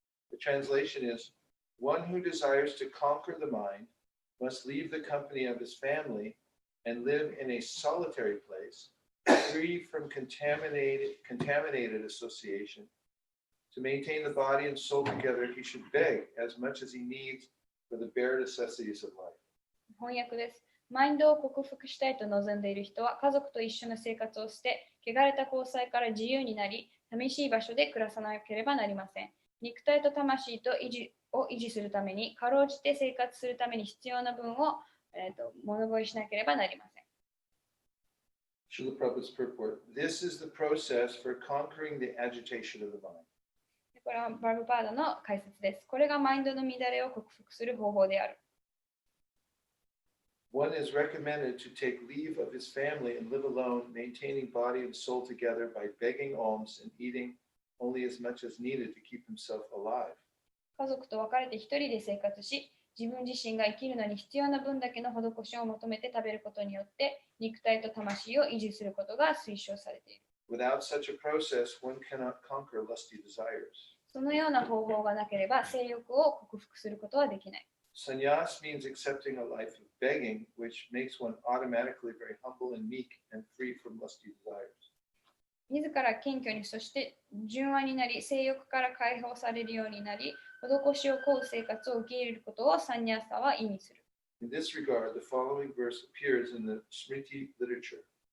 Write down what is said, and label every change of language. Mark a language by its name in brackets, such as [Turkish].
[English] The translation is, one who desires to conquer the mind must leave the company of his family and live in a solitary place, free from contaminated association. To maintain the body and soul together, he should beg as much as he needs for the bare necessities of life. [Japanese] 翻訳です。マインドを克服したいと望んでいる人は家族と一緒の生活をして、汚れた交際から自由になり、寂しい場所で暮らさなければなりません。肉体と魂とを維持するために、かろうじて生活するために必要な分を、物乞いしなければなりません。 [English] Srila Prabhupada's purport. This is the process for conquering the agitation of the mind. [Japanese] これはバルバーダの解説です。これがマインドの乱れを克服する方法である。 [English] One is recommended to take leave of his family and live alone, maintaining body and soul together by begging alms and eating only as much as needed to keep himself alive. [Japanese] 家族と別れて一人で生活し、自分自身が生きるのに必要な分だけの施しを求めて食べることによって、肉体と魂を維持することが推奨されている。 [English] Without such a process, one cannot conquer lusty desires. [Japanese] そのような方法がなければ、性欲を克服することはできない。 [English] Sannyas means accepting a life of begging, which makes one automatically very humble and meek and free from lusty desires. [Japanese] 自ら謙虚に、そして純和になり、性欲から解放されるようになり、施しを請う生活を受け入れることをサンニャーサは意味する。 [English] In this regard, the following verse appears in the Smriti literature.